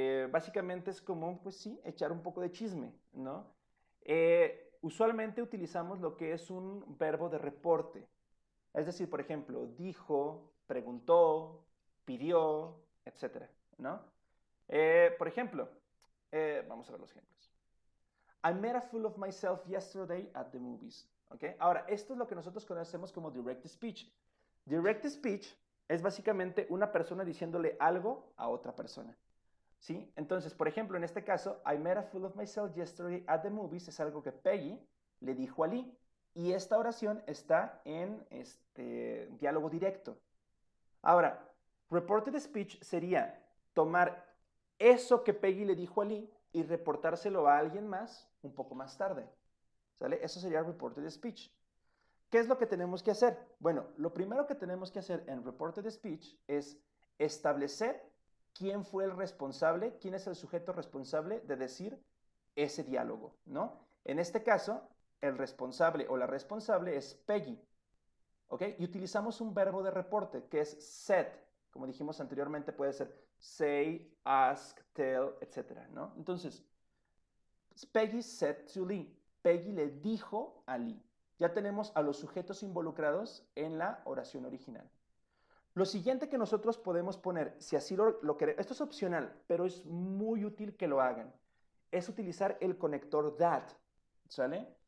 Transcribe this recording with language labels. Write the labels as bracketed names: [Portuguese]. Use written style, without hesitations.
[Spanish] Básicamente es como, pues sí, echar un poco de chisme, ¿no? Usualmente utilizamos lo que es un verbo de reporte. Es decir, por ejemplo, dijo, preguntó, pidió, etc., ¿no? Por ejemplo, vamos a ver los ejemplos. [English] I made a fool of myself yesterday at the movies. [Spanish] ¿Okay? Ahora, esto es lo que nosotros conocemos como direct speech. Direct speech es básicamente una persona diciéndole algo a otra persona, ¿sí? Entonces, por ejemplo, en este caso, [English] I made a fool of myself yesterday at the movies [Spanish] es algo que Peggy le dijo a Lee. Y esta oración está en diálogo directo. Ahora, reported speech sería tomar eso que Peggy le dijo a Lee y reportárselo a alguien más un poco más tarde. ¿Sale? Eso sería reported speech. ¿Qué es lo que tenemos que hacer? Bueno, lo primero que tenemos que hacer en reported speech es establecer quién fue el responsable, quién es el sujeto responsable de decir ese diálogo, ¿no? En este caso, el responsable o la responsable es Peggy, ¿ok? Y utilizamos un verbo de reporte que es said. Como dijimos anteriormente, puede ser say, ask, tell, etc., ¿no? [English] Entonces, Peggy said to Lee. [Spanish] Peggy le dijo a Lee. Ya tenemos a los sujetos involucrados en la oración original. Lo siguiente que nosotros podemos poner, si así lo queremos, esto es opcional, pero es muy útil que lo hagan, es utilizar el conector that, ¿sale?